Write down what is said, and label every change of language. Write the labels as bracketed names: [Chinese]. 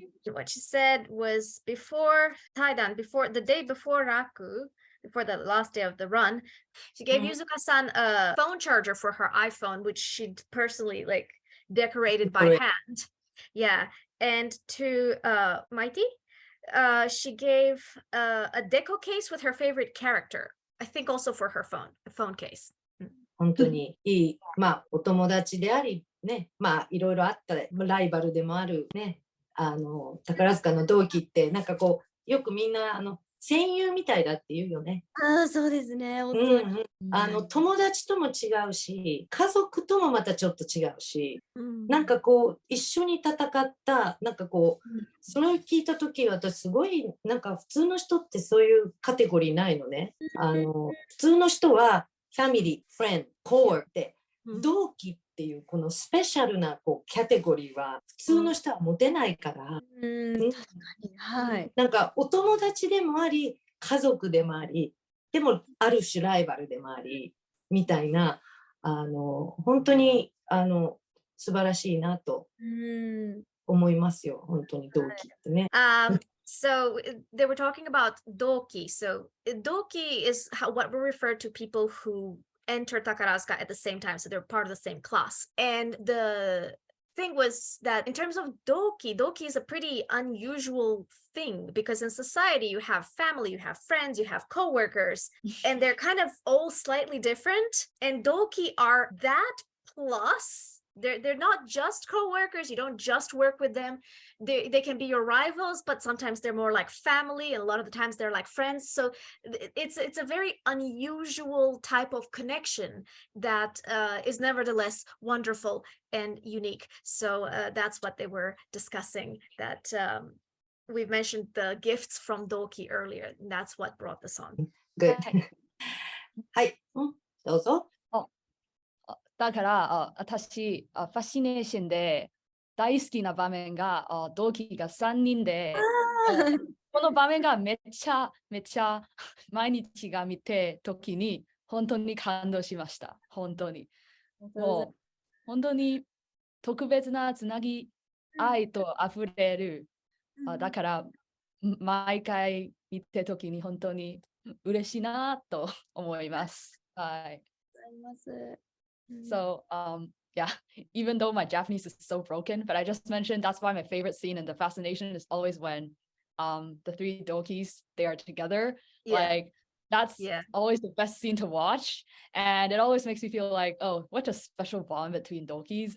[English] What she said was before the day before Raku, before the last day of the run, she gave Yuzuka-san a phone charger for her iPhone, which she'd personally like decorated by hand. Yeah. And to Mighty, she gave a deco case with her favorite character. I think also for her phone case. [Japanese] 本当にいい、まあお友達でありね、まあいろいろあったライバルでもあるね、宝塚の同期ってなんかこうよくみんな戦友みたいだって言うよね。そうですね。本当に友達とも違うし、家族ともまたちょっと違うし、なんかこう一緒に戦ったなんかこう、それを聞いた時私すごいなんか普通の人ってそういうカテゴリーないのね。普通の人はファミリー、フレンド、コアって、同期っていうこのスペシャルなこうキャテゴリーは普通の人は持てないから、確かに、はい。なんかお友達でもあり、家族でもあり、でもある種ライバルでもあり、みたいな、本当に素晴らしいなと思いますよ、本当に同期ってね。 [English] So they were talking about doki. So doki is what we refer to people who enter Takarazuka at the same time. So they're part of the same class. And the thing was that in terms of doki is a pretty unusual thing because in society you have family, you have friends, you have coworkers, and they're kind of all slightly different. And doki are that plus. They're not just co-workers. You don't just work with them. They can be your rivals, but sometimes they're more like family, and a lot of the times they're like friends. So it's a very unusual type of connection that is nevertheless wonderful and unique. So that's what they were discussing. That we've mentioned the gifts from Doki earlier, and that's what brought the song. Good. [Japanese] はい、どうぞ。だから私ファッシネーションで大好きな場面が同期が3人でこの場面がめっちゃ毎日が見て時に本当に感動しました。本当にもう本当に特別なつなぎ愛とあふれるだから毎回見て時に本当に嬉しいなと思います。はい。 [English] So, yeah, even though my Japanese is so broken, but I just mentioned that's why my favorite scene in the fascination is always when the three dokis, they are together. Like that's always the best scene to watch. And it always makes me feel like, oh, what a special bond between dokis.